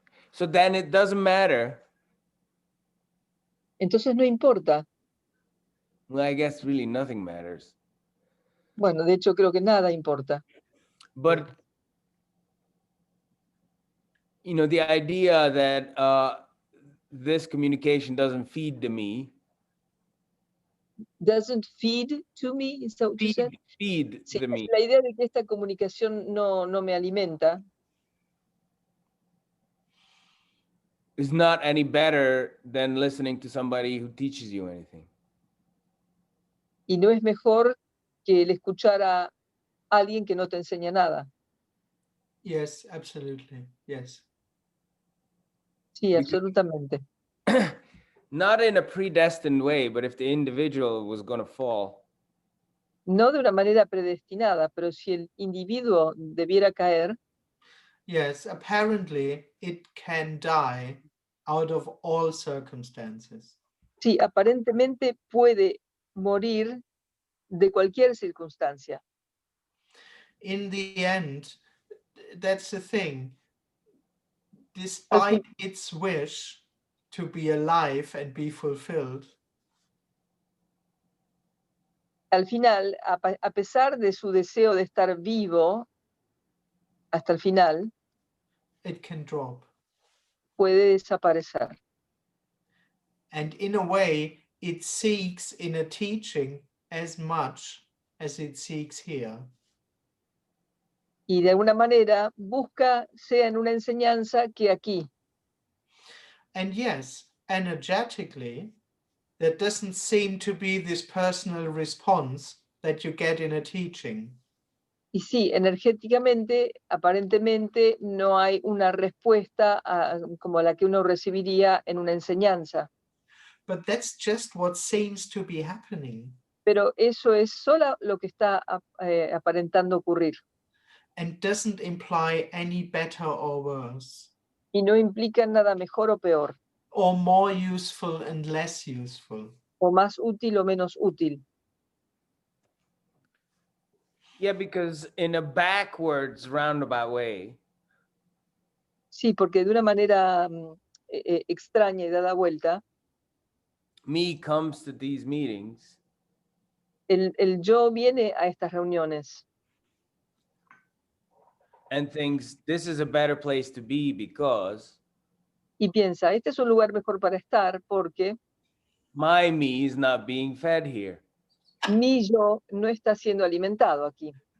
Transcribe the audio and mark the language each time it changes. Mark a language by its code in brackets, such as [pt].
[en] So then it doesn't matter. [es] Entonces no importa. [en] Well, I guess really nothing matters. [es] Bueno, de hecho creo que nada importa. [en] But you know, the idea that this communication doesn't feed to me. Doesn't feed to me, is that what you said? Feed [es] Sí, [en] to me. [es] la idea de que esta comunicación no me alimenta [en] Is not any better than listening to somebody who teaches you anything. [es] y no es mejor que el escuchar a alguien que no te enseña nada. [en] Yes, absolutely. Yes. [es] Sí, absolutamente. [en] Not in a predestined way, but if the individual was going to fall, [es] No de una manera predestinada, pero si el individuo debiera caer, [en] Yes, apparently it can die out of all circumstances. [es] sí, aparentemente puede morir de cualquier circunstancia. [en] In the end, that's the thing. Despite its wish to be alive and be fulfilled, [es] Al final, a pesar de su deseo de estar vivo hasta el final, [en] it can drop. [es] puede desaparecer. [en] And in a way, it seeks in a teaching as much as it seeks here. [es] Y de alguna manera busca, sea en una enseñanza que aquí. [en] And yes, energetically, there doesn't seem to be this personal response that you get in a teaching. [es] Y sí, energéticamente, aparentemente, no hay una respuesta como la que uno recibiría en una enseñanza. [en] But that's just what seems to be happening. [es] Pero eso es solo lo que está aparentando ocurrir. [en] And doesn't imply any better or worse, [es] Y no implica nada mejor o peor, [en] or more useful and less useful. [es] o más útil o menos útil. [en] Yeah, because in a backwards roundabout way, [es] Sí, porque de una manera extraña y dada vuelta, [en] me comes to these meetings [es] el yo viene a estas reuniones [en] and thinks this is a better place to be because [es] y piensa, este es un lugar mejor para estar porque [en] my me is not being fed here. [es] mi yo no está siendo alimentado aquí.